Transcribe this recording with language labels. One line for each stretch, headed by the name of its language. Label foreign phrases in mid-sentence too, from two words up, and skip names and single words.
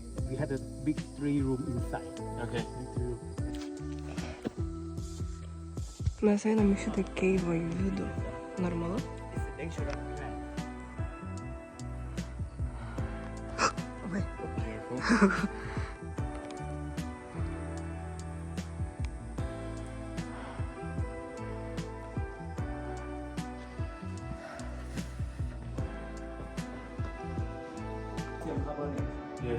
English: We had a big 3-room inside. Okay.
Lithuanian: Mes einam į šitą keivą į vidų. Normalu? Oi.
English: Yes.